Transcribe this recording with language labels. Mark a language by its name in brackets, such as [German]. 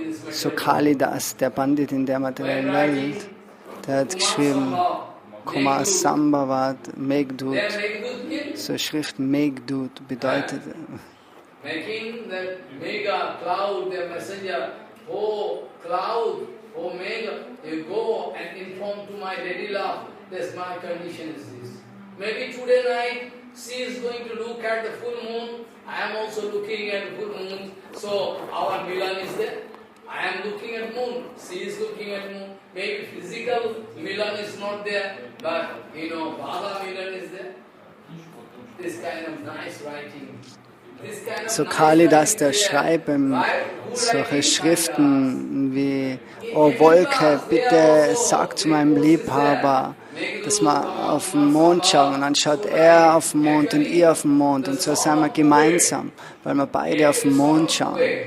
[German] So Kalidas, der Pandit in der materiellen Welt, der hat geschrieben, Kumar Sambhavat Megdut, so Schrift Megdut bedeutet [English] making that mega cloud, the messenger, oh cloud, oh mega, you go and inform to my lady love, that's my condition is this. Maybe today night she is going to look at the full moon, I am also looking at the full moon, so our Milan is there. I am looking at moon, she is looking at moon. Maybe physical Milan is not there, but Bhava Milan is there. This kind of nice writing. [German] So Kalidas, der schreibt solche Schriften wie O Wolke, bitte sag zu meinem Liebhaber, dass wir auf den Mond schauen. Und dann schaut er auf den Mond und ich auf den Mond. Und so sind wir gemeinsam, weil wir beide auf den Mond schauen.